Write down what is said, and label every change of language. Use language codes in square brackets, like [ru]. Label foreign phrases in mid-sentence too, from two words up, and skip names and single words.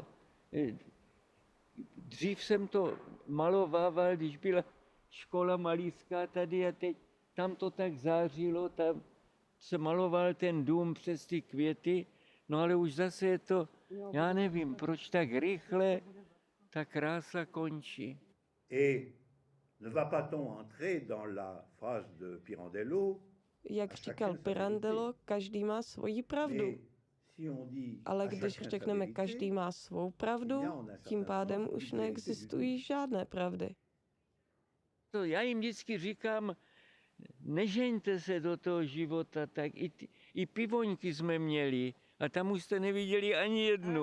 [cs] Dřív jsem to malovával, když byla škola malířská tady a teď tam to tak zářilo, tam se maloval ten dům přes ty květy, no ale už zase je to, já nevím, proč tak rychle ta krása končí. [fr] Et ne va-t-on entrer dans la phrase de Pirandello? [cs] Jak říkal Pirandello, každý má svoji pravdu. Ale když řekneme, každý má svou pravdu, tím pádem už neexistují žádné pravdy. Já jim vždycky říkám, nežeňte se do toho života, tak i pivoňky jsme měli a tam už jste neviděli ani jednu.